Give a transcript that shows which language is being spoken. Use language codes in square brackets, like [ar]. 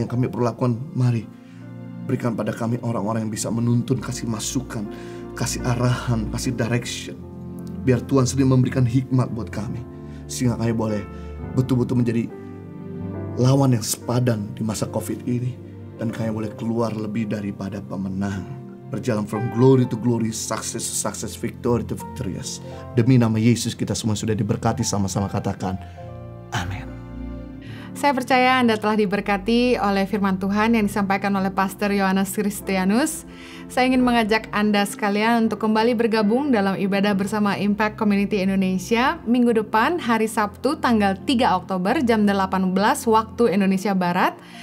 [id] Yang kami perlu lakukan, mari berikan pada kami orang-orang yang bisa menuntun, kasih masukan, kasih arahan, kasih direction. Biar Tuhan sendiri memberikan hikmat buat kami, sehingga kami boleh betul-betul menjadi lawan yang sepadan di masa COVID ini. Dan kami boleh keluar lebih daripada pemenang. Berjalan [en] from glory to glory, success to success, victory to victorious. [id] Demi nama Yesus kita semua sudah diberkati, sama-sama katakan amin. Saya percaya Anda telah diberkati oleh firman Tuhan yang disampaikan oleh Pastor Yohanes Kristianus. Saya ingin mengajak Anda sekalian untuk kembali bergabung dalam ibadah bersama Impact Community Indonesia minggu depan, hari Sabtu tanggal 3 Oktober jam 18 waktu Indonesia Barat.